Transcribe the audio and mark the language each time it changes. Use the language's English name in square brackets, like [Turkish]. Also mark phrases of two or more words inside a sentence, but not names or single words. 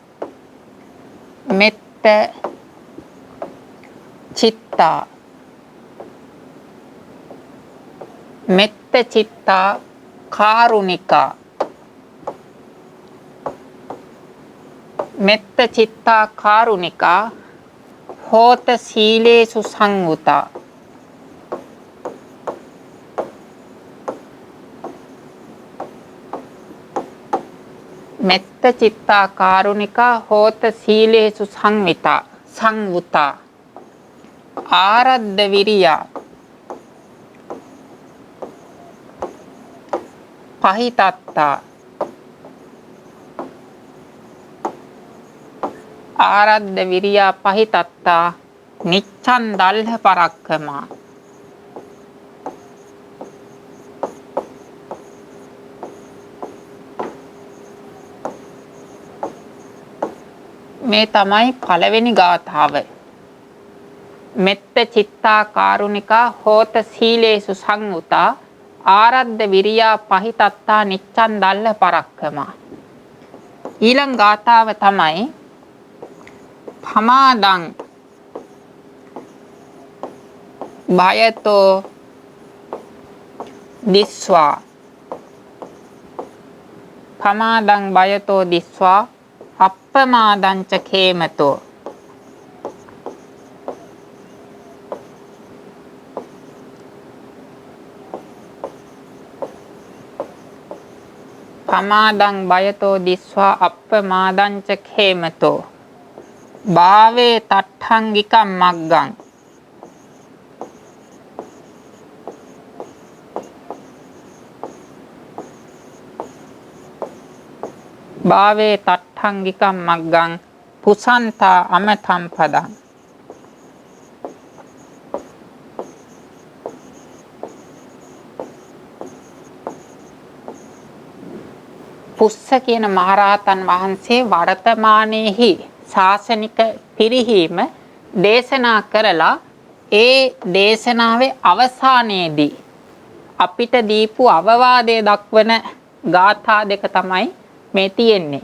[Pali] මෙත්ත චිත්තා. මෙත්ත චිත්තා කාරුණිකා. මෙත්ත චිත්තා කාරුණිකා හෝත සීලේසු සංවුතා. මෙත්ත චිත්තා කාරුණිකා හෝත සීලේසු සංවුතා. ආරද්ධ විරියා පහිතත්තා. ආරද්ධ විරියා පහිතත්තා නිච්ඡන් දල්හ පරක්කමා. [Sinhala] මේ තමයි පළවෙනි ගාථාව. [Pali] මෙත්ත චිත්තා කාරුණිකා හෝත සීලේසු සංවුතා ආරද්ධ විරියා පහිතත්තා නිච්ඡන් දල්ල පරක්කමා. ඊළඟ ගාථාව තමයි පමාදං භයතෝ දිස්වා. පමාදං භයතෝ දිස්වා අප්පමාදං ච khේමතෝ. පමාදං භයතෝ දිස්වා අප්පමාදං ච khේමතෝ. භාවේ තට්ඨංගිකම් මග්ගං. භාවේ තට්ඨංගිකම් මග්ගං පුසන්තා අමතම් පදං. [Sinhala] පුස්ස කියන මහරහතන් වහන්සේ වර්තමානයේහි ශාසනික පිරිහීම දේශනා කරලා ඒ දේශනාවේ අවසානයේදී අපිට දීපු අවවාදය දක්වන ගාථා දෙක තමයි මේ තියෙන්නේ.